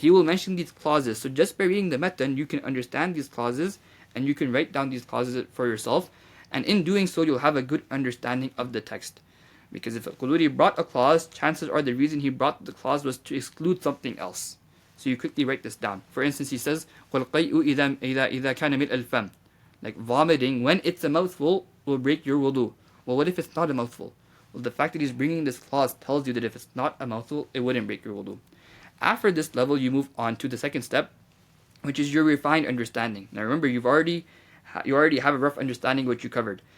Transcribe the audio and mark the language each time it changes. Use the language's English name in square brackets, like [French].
[English] He will mention these clauses. So just by reading the matan, you can understand these clauses and you can write down these clauses for yourself. And in doing so, you'll have a good understanding of the text. Because if Quduri brought a clause, chances are the reason he brought the clause was to exclude something else. So you quickly write this down. For instance, he says, [Arabic] وَالْقَيْءُ إِذَا كَانَ مِلْءَ الْفَمِ. [English] Like vomiting, when it's a mouthful, will break your wudu. Well, what if it's not a mouthful? Well, the fact that he's bringing this clause tells you that if it's not a mouthful, it wouldn't break your wudu. After this level, you move on to the second step, which is your refined understanding. Now remember, you already have a rough understanding of what you covered.